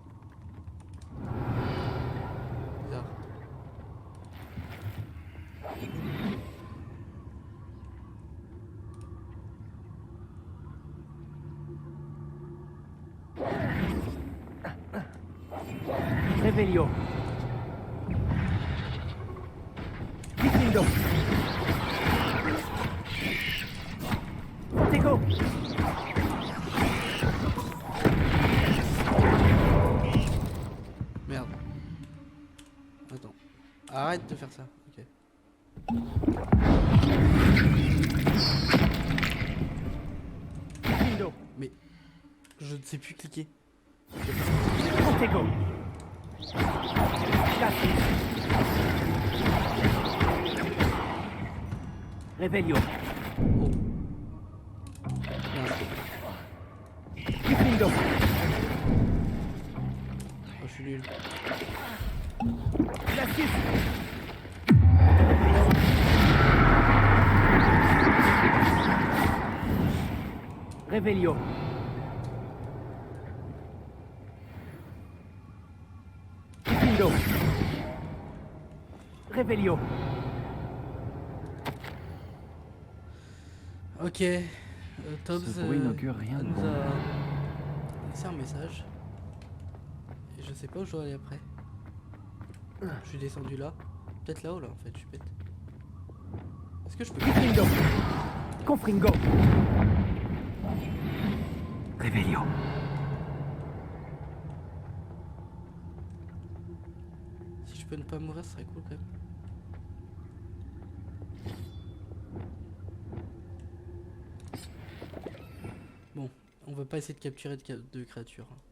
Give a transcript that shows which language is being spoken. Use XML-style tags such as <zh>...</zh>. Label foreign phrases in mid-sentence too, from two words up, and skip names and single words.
<fr>Bizarre. Revelio. Diffindo. Protego. Merde. Attends. Arrête de faire ça. Ok. Diffindo. Mais je ne sais plus cliquer. Protego. Cassius. Revelio. Oh. Merde. Diffindo. Oh, je suis nul. Cassius. Revelio. Diffindo. Revelio. Ok. Tobbs Ce bruit n'augure rien de nous bon. a laissé un message. Et je sais pas où je dois aller après. Je suis descendu là. Peut-être là-haut là en fait, je suis bête. Est-ce que je peux... Diffindo. Confringo. Revelio. Si je peux ne pas mourir, ce serait cool quand même. Bon, on va pas essayer de capturer de créatures.</fr>